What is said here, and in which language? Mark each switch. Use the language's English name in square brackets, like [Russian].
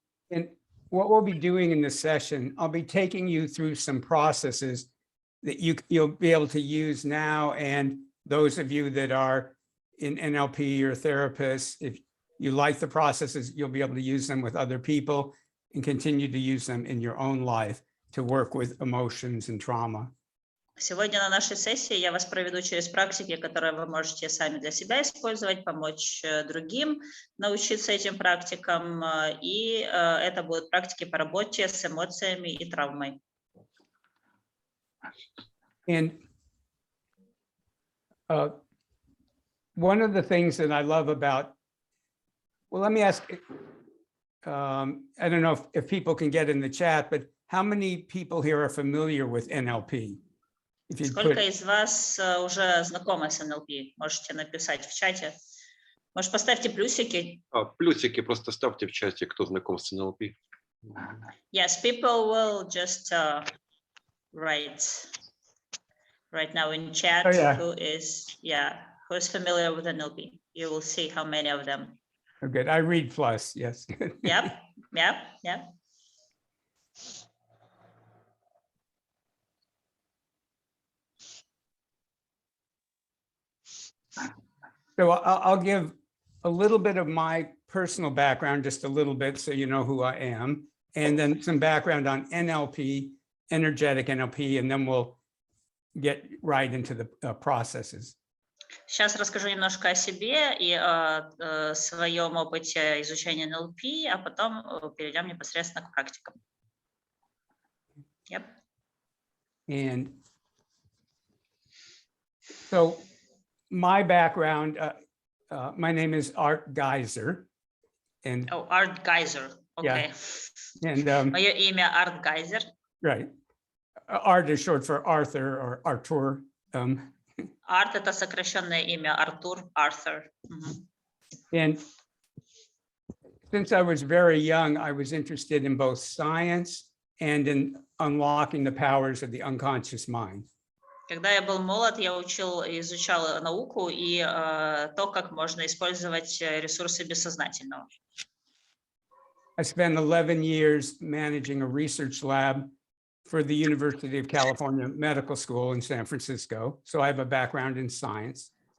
[English] And what we'll be doing in this session, I'll be taking you through some processes that you'll be able to use now, and those of you that are in NLP or therapists, if you like the processes, you'll be able to use them with other people and continue to use them in your own life to work with emotions and trauma. [Russian] Сегодня на нашей сессии я вас проведу через практики, которые вы можете сами для себя использовать, помочь другим научиться этим практикам, и это будут практики по работе с эмоциями и травмой. [English] And one of the things that I love about, well, let me ask, I don't know if people can get in the chat, but how many people here are familiar with NLP? [Russian] Сколько из вас уже знакомы с НЛП? Можете написать в чате. Может, поставьте плюсики? Плюсики просто ставьте в чате, кто знаком с НЛП. [English] Yes, people will just write right now in chat Oh, yeah. who is familiar with NLP. You will see how many of them. Oh, good. I read plus, yes. Yep. So I'll give a little bit of my personal background, just a little bit, so you know who I am, and then some background on NLP, energetic NLP, and then we'll get right into the processes. Сейчас расскажу немножко о себе и о своем опыте изучения NLP, а потом перейдем непосредственно к практикам. Yep. And so my background, my name is Art Gaiser. And [Russian] Oh, Арт Гайзер. [English] Okay. And [Russian] Мое имя Арт Гайзер. [English] right. Art is short for Arthur or Artur. [Russian] Арт — это сокращенное имя Артур, Arthur. [English] And since I was very young, I was interested in both science and in unlocking the powers of the unconscious mind. [Russian] Когда я был молод, я изучал науку и то, как можно использовать ресурсы бессознательного. [English] I spent 11 years managing a research lab for the University of California Medical School in San Francisco. So I have a background in science.